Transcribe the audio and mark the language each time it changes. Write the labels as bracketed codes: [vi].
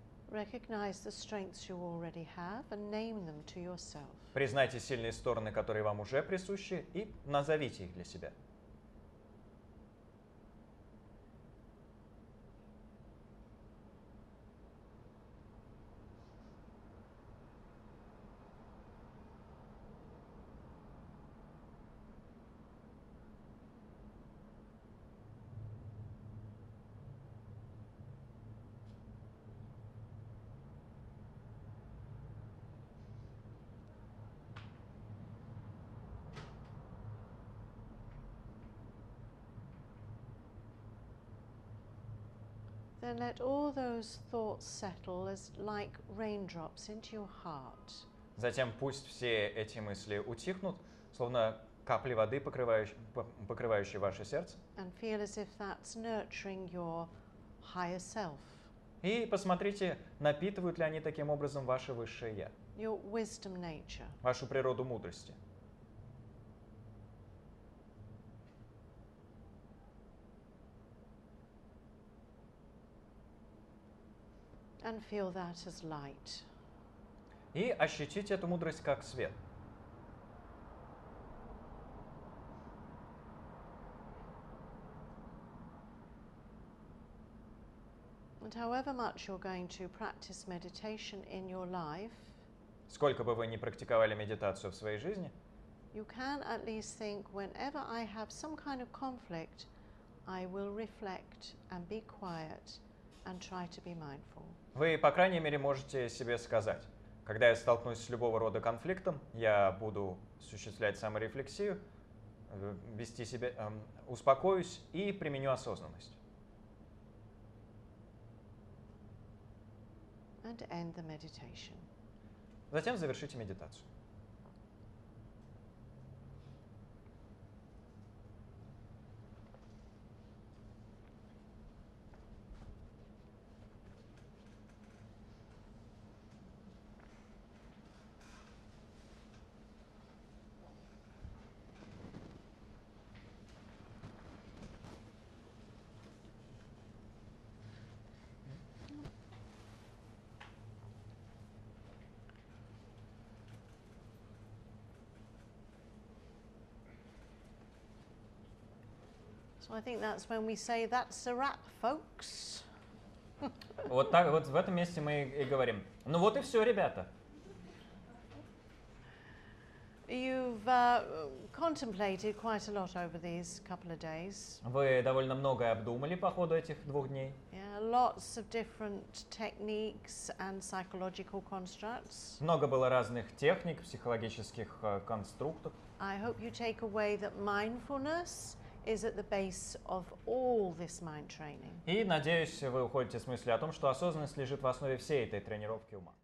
[en] Recognize the strengths you already have and name them to yourself. [ru] Признайте сильные стороны, которые вам уже присущи, и назовите их для себя. [en] Then let all those thoughts settle as like raindrops into your heart. [ru] Затем пусть все эти мысли утихнут, словно капли воды, покрывающие ваше сердце. [en] And feel as if that's nurturing your higher self. [ru] И посмотрите, напитывают ли они таким образом ваше высшее Я, [en] Your wisdom nature. [ru] вашу природу мудрости. [en] And feel that as light. [ru] И ощутите эту мудрость как свет. [en] And And however much you're going to practice meditation in your life, [ru] сколько бы вы ни практиковали медитацию в своей жизни, [en] you can at least think, whenever I have some kind of conflict, I will reflect and be quiet and try to be mindful. [ru] вы, по крайней мере, можете себе сказать: когда я столкнусь с любого рода конфликтом, я буду осуществлять саморефлексию, вести себя, успокоюсь и применю осознанность. [en] And end the meditation. [ru] Затем завершите медитацию. [en] So I think that's when we say that's a wrap, folks. [ru] Вот так, вот в этом месте мы и говорим: ну вот и все, ребята. [en] You've contemplated quite a lot over these couple of days. [ru] Вы довольно многое обдумали по ходу этих 2 дней. [en] Yeah, lots of different techniques and psychological constructs. [ru] Много было разных техник, психологических конструктов. [en] I hope you take away that mindfulness is at the base of all this mind training. И надеюсь, вы уходите с мыслью о том, что осознанность лежит в основе всей этой тренировки ума.